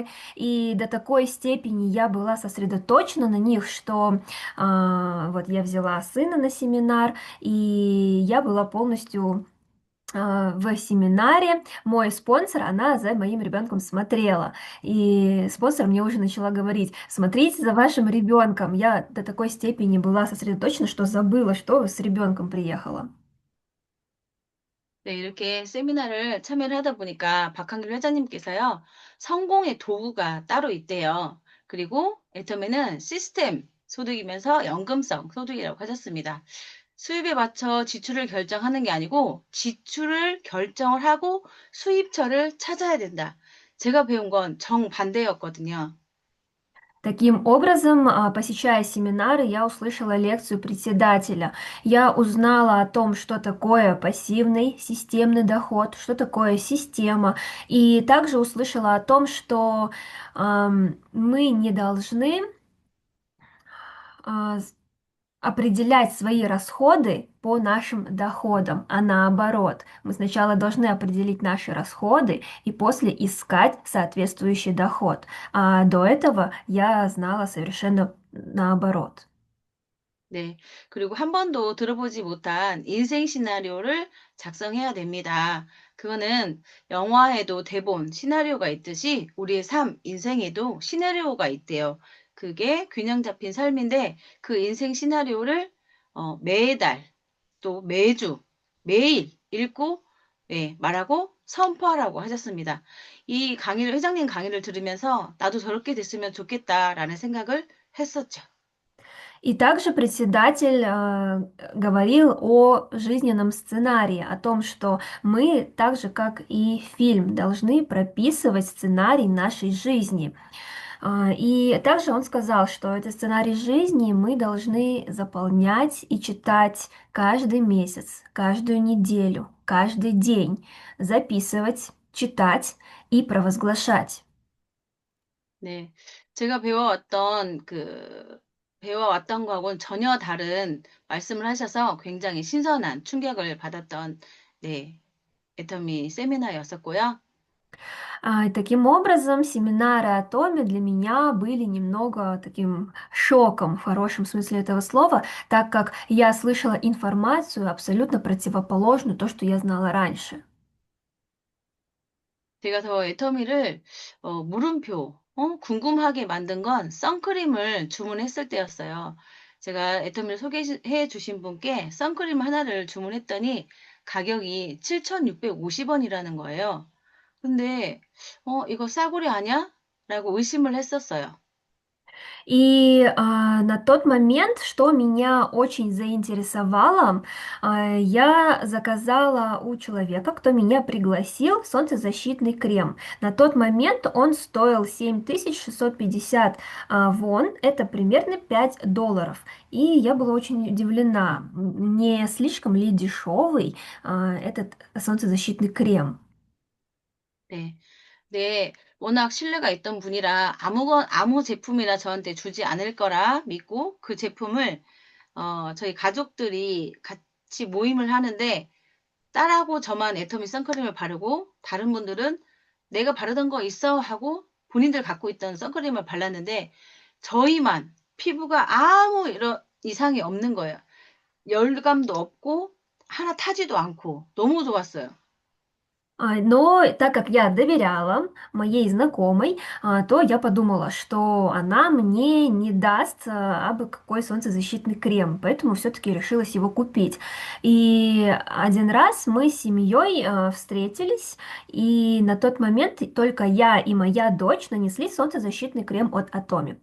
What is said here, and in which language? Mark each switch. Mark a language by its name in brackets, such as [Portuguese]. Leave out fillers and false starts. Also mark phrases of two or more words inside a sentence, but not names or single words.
[Russian] И до такой степени я была сосредоточена на них, что вот я взяла сына на семинар, и я была полностью в семинаре. Мой спонсор, она за моим ребенком смотрела. И спонсор мне уже начала говорить: смотрите за вашим ребенком. Я до такой степени была сосредоточена, что забыла, что с ребенком приехала. [Korean] 네, 이렇게 세미나를 참여를 하다 보니까 박한길 회장님께서요, 성공의 도구가 따로 있대요. 그리고 애터미는 시스템 소득이면서 연금성 소득이라고 하셨습니다. 수입에 맞춰 지출을 결정하는 게 아니고 지출을 결정을 하고 수입처를 찾아야 된다. 제가 배운 건 정반대였거든요. [Russian] Таким образом, посещая семинары, я услышала лекцию председателя. Я узнала о том, что такое пассивный системный доход, что такое система. И также услышала о том, что мы не должны а, определять свои расходы по нашим доходам, а наоборот, мы сначала должны определить наши расходы и после искать соответствующий доход. А до этого я знала совершенно наоборот. [Korean] 네. 그리고 한 번도 들어보지 못한 인생 시나리오를 작성해야 됩니다. 그거는 영화에도 대본, 시나리오가 있듯이 우리의 삶, 인생에도 시나리오가 있대요. 그게 균형 잡힌 삶인데 그 인생 시나리오를 매달 또 매주, 매일 읽고 예, 말하고 선포하라고 하셨습니다. 이 강의를 회장님 강의를 들으면서 '나도 저렇게 됐으면 좋겠다.'라는 생각을 했었죠. [Russian] И также председатель говорил о жизненном сценарии, о том, что мы, так же как и фильм, должны прописывать сценарий нашей жизни. И также он сказал, что этот сценарий жизни мы должны заполнять и читать каждый месяц, каждую неделю, каждый день, записывать, читать и провозглашать. [Korean] 네. 제가 배워왔던 그 배워왔던 거하고는 전혀 다른 말씀을 하셔서 굉장히 신선한 충격을 받았던, 네, 애터미 세미나였었고요. [Russian] Таким образом, семинары о Томе для меня были немного таким шоком в хорошем смысле этого слова, так как я слышала информацию абсолютно противоположную то, что я знала раньше. [Korean] 제가 더 애터미를 물음표, 궁금하게 만든 건 선크림을 주문했을 때였어요. 제가 애터미를 소개해 주신 분께 선크림 하나를 주문했더니 가격이 7,650원이라는 거예요. 근데 이거 싸구려 아니야? 라고 의심을 했었어요. [Russian] На тот момент, что меня очень заинтересовало, я заказала у человека, кто меня пригласил, солнцезащитный крем. На тот момент он стоил 7650 вон, это примерно $5. И я была очень удивлена, не слишком ли дешевый этот солнцезащитный крем. [Korean] 네. 네, 워낙 신뢰가 있던 분이라 아무 제품이나 저한테 주지 않을 거라 믿고 그 제품을 저희 가족들이 같이 모임을 하는데 딸하고 저만 애터미 선크림을 바르고 다른 분들은 내가 바르던 거 있어 하고 본인들 갖고 있던 선크림을 발랐는데 저희만 피부가 아무 이런 이상이 없는 거예요. 열감도 없고 하나 타지도 않고 너무 좋았어요. [Russian] Но так как я доверяла моей знакомой, то я подумала, что она мне не даст абы какой солнцезащитный крем, поэтому все-таки решилась его купить. И один раз мы с семьей встретились, и на тот момент только я и моя дочь нанесли солнцезащитный крем от Atomy.